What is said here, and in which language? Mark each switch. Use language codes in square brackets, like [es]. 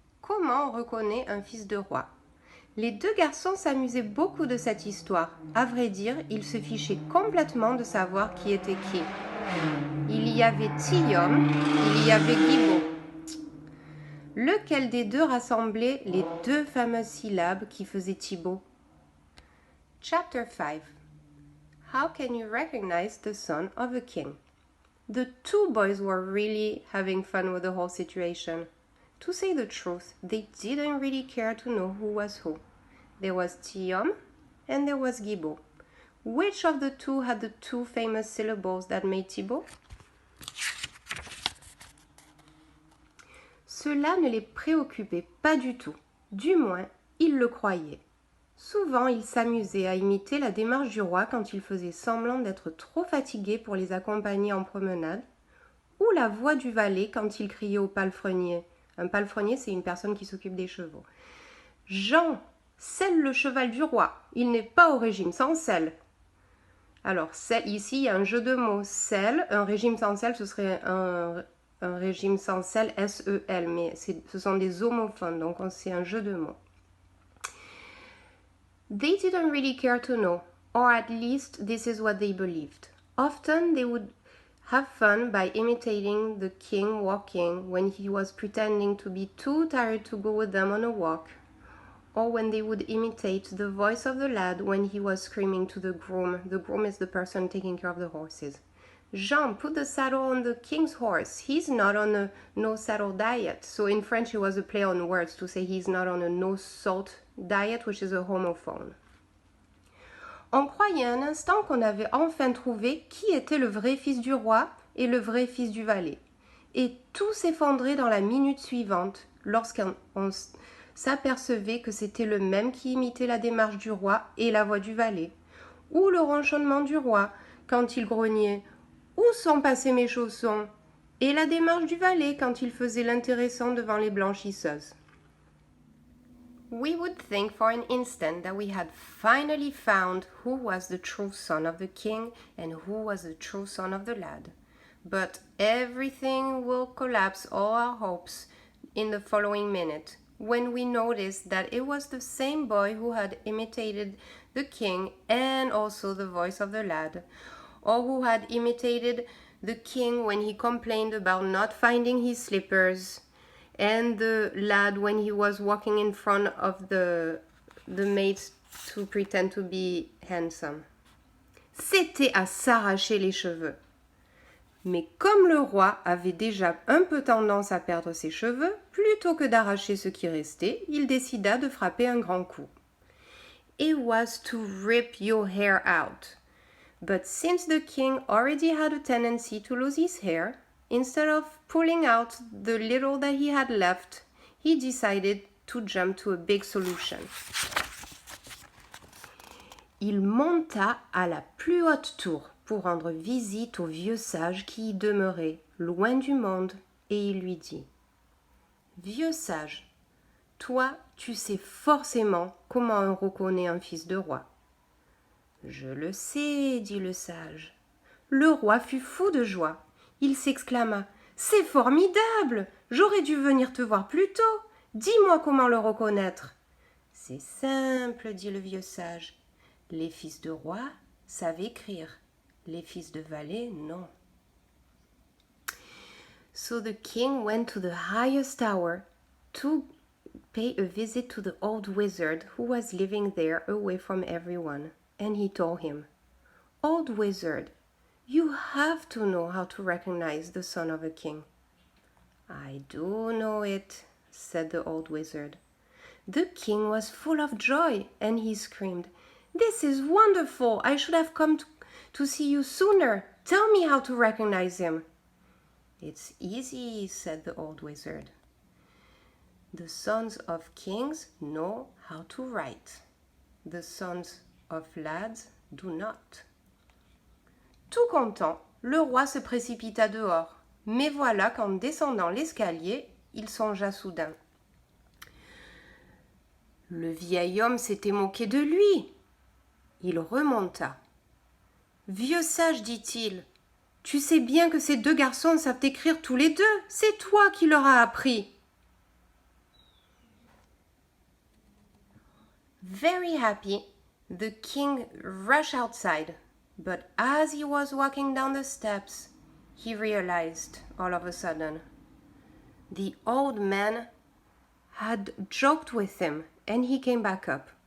[fr] Comment on reconnaît un fils de roi? Les deux garçons s'amusaient beaucoup de cette histoire. À vrai dire, ils se fichaient complètement de savoir qui était qui. Il y avait Tillaume, il y avait Guibaud. Lequel des deux rassemblait les deux fameuses syllabes qui faisaient Thibaut? [en] Chapter 5. How can you recognize the son of a king? The two boys were really having fun with the whole situation. To say the truth, they didn't really care to know who was who. There was Tillaume and there was Guibaud. Which of the two had the two famous syllables that made Thibaut? [fr] Cela ne les préoccupait pas du tout. Du moins, ils le croyaient. Souvent, ils s'amusaient à imiter la démarche du roi quand il faisait semblant d'être trop fatigué pour les accompagner en promenade, ou la voix du valet quand il criait au palefrenier. Un palefrenier, c'est une personne qui s'occupe des chevaux. « Jean, selle le cheval du roi, il n'est pas au régime sans sel. » Alors, ici, il y a un jeu de mots. Sel, un régime sans sel, ce serait un régime sans sel, S-E-L, mais ce sont des homophones, donc c'est un jeu de mots. [en] They didn't really care to know, or at least this is what they believed. Often they would have fun by imitating the king walking when he was pretending to be too tired to go with them on a walk, or when they would imitate the voice of the lad when he was screaming to the groom. The groom is the person taking care of the horses. Jean, put the saddle on the king's horse. He's not on a no-saddle diet. So in French, it was a play on words to say he's not on a no-salt diet, which is a homophone. [fr] On croyait un instant qu'on avait enfin trouvé qui était le vrai fils du roi et le vrai fils du valet. Et tout s'effondrait dans la minute suivante, lorsqu'on s'apercevait que c'était le même qui imitait la démarche du roi et la voix du valet, ou le ronchonnement du roi quand il grognait « Où sont passés mes chaussons ?» et la démarche du valet quand il faisait l'intéressant devant les blanchisseuses. [en] We would think for an instant that we had finally found who was the true son of the king and who was the true son of the lad. But everything will collapse all our hopes in the following minute, when we noticed that it was the same boy who had imitated the king and also the voice of the lad, or who had imitated the king when he complained about not finding his slippers, and the lad when he was walking in front of the maids to pretend to be handsome. [fr] C'était à s'arracher les cheveux. Mais comme le roi avait déjà un peu tendance à perdre ses cheveux, plutôt que d'arracher ce qui restait, il décida de frapper un grand coup. [en] It was to rip your hair out. But since the king already had a tendency to lose his hair, instead of pulling out the little that he had left, he decided to jump to a big solution. [fr] Il monta à la plus haute tour pour rendre visite au vieux sage qui y demeurait, loin du monde, et il lui dit « Vieux sage, toi, tu sais forcément comment on reconnaît un fils de roi. » « Je le sais, dit le sage. Le roi fut fou de joie. Il s'exclama « C'est formidable! J'aurais dû venir te voir plus tôt. Dis-moi comment le reconnaître. »« C'est simple, dit le vieux sage. Les fils de roi savent écrire. Les fils de valet, non. [en] » So the king went to the highest tower to pay a visit to the old wizard who was living there away from everyone. And he told him, Old wizard, you have to know how to recognize the son of a king. I do know it, said the old wizard. The king was full of joy, and he screamed, This is wonderful! I should have come to see you sooner. Tell me how to recognize him. It's easy, said the old wizard. The sons of kings know how to write. The sons of lads do not. [fr] Tout content, le roi se précipita dehors, mais voilà qu'en descendant l'escalier, il songea soudain. Le vieil homme s'était moqué de lui. Il remonta. Vieux sage, dit-il, tu sais bien que ces deux garçons savent écrire tous les deux, c'est toi qui leur as appris. [en] Very happy, the king rushed outside, but as he was walking down the steps, he realized all of a sudden the old man had joked with him, and he came back up.